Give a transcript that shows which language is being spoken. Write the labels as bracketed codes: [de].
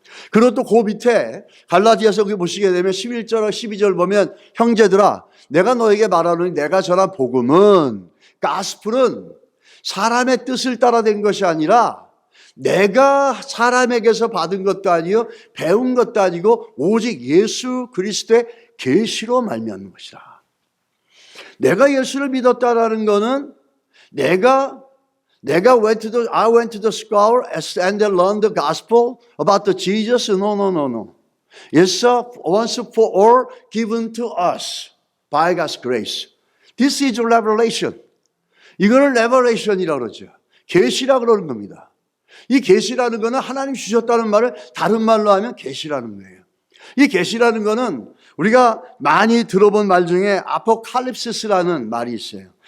[ko] 그리고 또 그 밑에 갈라디아서 보시게 되면 11절과 12절 보면 형제들아 내가 너에게 말하노니 내가 전한 복음은 가스풀은 사람의 뜻을 따라 된 것이 아니라 내가 사람에게서 받은 것도 아니요 배운 것도 아니고 오직 예수 그리스도의 계시로 말미암는 것이다. 내가 예수를 믿었다라는 것은 [en] I went to the school and learned the gospel about the Jesus. No. It's once for all given to us by God's grace. This is revelation. [ko] 이거는 revelation이라고 그러죠. 계시라고 그러는 겁니다. 이 계시라는 거는 하나님 주셨다는 말을 다른 말로 하면 계시라는 거예요. 이 계시라는 거는 우리가 많이 들어본 말 중에 아포칼립시스라는 말이 있어요.